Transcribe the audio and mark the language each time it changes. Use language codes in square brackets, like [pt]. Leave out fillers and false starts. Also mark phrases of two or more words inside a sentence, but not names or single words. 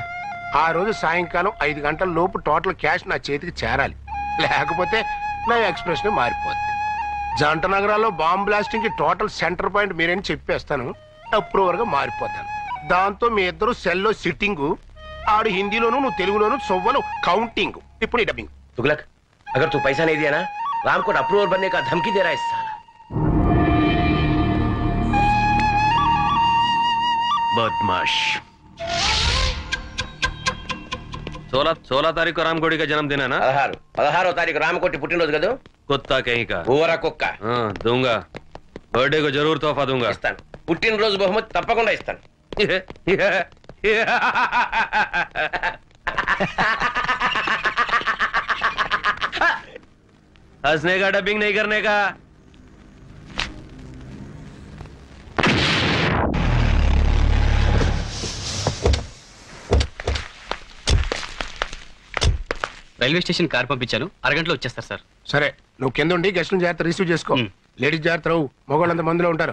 [te] ఆ రోజు సాయంకాలం 5 గంటల లోపు [en] total cash [te] నా చేతికి చేరాలి. లేకపోతే నా ఎక్స్ప్రెషన్ మారిపోద్ది. జంట నగరాల్లో [en] bomb blasting [te] కి [en] total center point [te] మీరేని చెప్పేస్తాను. అప్రూవర్ గా మారిపోతాను. దాంతో మీ ఇద్దరు సెల్లో సిట్టింగు, ఆడు హిందీలోను నువ్వు తెలుగులోను సొవ్వలు కౌంటింగ్. ఇప్పుడు ఈ డబ్బింగ్. [hi] तुगलक, अगर तू पैसा नहीं दिया ना, राम को अप्रूवल बनने का धमकी दे रहा है इस साला। बदमाश। 16 तारीख को रामकोटी का जन्मदिन है ना? [te] 16వ తారీఖు రామకోటి పుట్టినరోజు కదా. [hi] कुत्ता कहीं का। [te] ఊర కుక్క. [hi] हाँ दूंगा, बर्थडे को जरूर तोहफा दूंगा। [te] ఇస్తాను. పుట్టినరోజు బహుమతి తప్పకుండా ఇస్తాను. [hi] हंसने का, डबिंग नहीं करने का। [en] railway station car [te] పంపించాను, అరగంటలో వచ్చేస్తారు సార్. సరే, నువ్వు కింద ఉండి గెస్ట్లను జాగ్రత్త రిసీవ్ చేసుకో. లేడీస్ జాగ్రత్త రావు, మగవాళ్ళంత మందిలో ఉంటారు.